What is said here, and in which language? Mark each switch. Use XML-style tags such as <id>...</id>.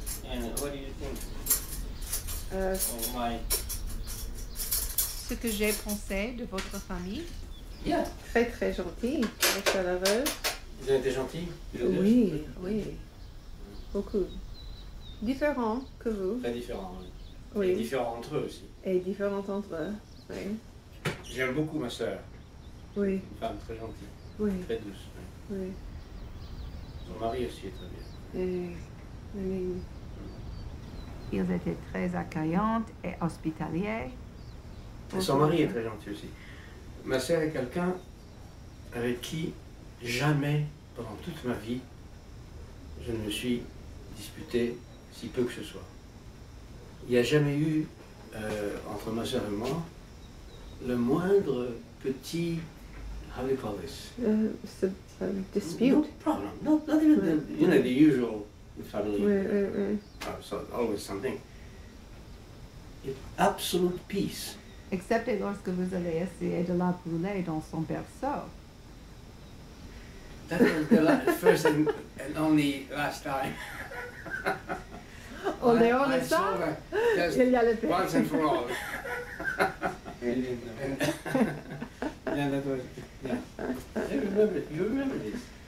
<en>And what do you think of my...</en> <fr>Ce que j'ai pensé de votre famille?</fr> <en>Yeah.</en> <fr>Très, très gentil, très chaleureux. Vous avez été gentil? Oui, oui. Beaucoup. Différents que vous. Très différents, oui. Oui. Et différents entre eux aussi. Et différents entre eux, oui. J'aime beaucoup ma sœur. Oui. Une femme très gentille. Oui. Très douce. Oui. Son mari aussi est très bien. Et</fr> <en>I mean,</en> <fr>Ils étaient très accueillants et hospitaliers. Et son mari est très gentil aussi. Ma sœur est quelqu'un avec qui jamais, pendant toute ma vie, je ne me suis disputé si peu que ce soit. Il n'y a jamais eu, entre ma sœur et moi, le moindre petit,</fr> <en>how do you call this?</en> <fr>Dispute.</fr> <en>No problem. No, not even the, you know, the usual family. So always something. Absolute peace.</en> <fr>Excepté lorsque vous allez essayer de la brûler dans son berceau.</fr> <en>That was the first and only last time.</en> <fr>On est</fr> <en>I</en> <fr>ça?</fr> <en>saw her just</en> <fr>Il y a le paix.</fr> <en>once and for all. Yeah, that was, yeah. I remember, you remember this?</en>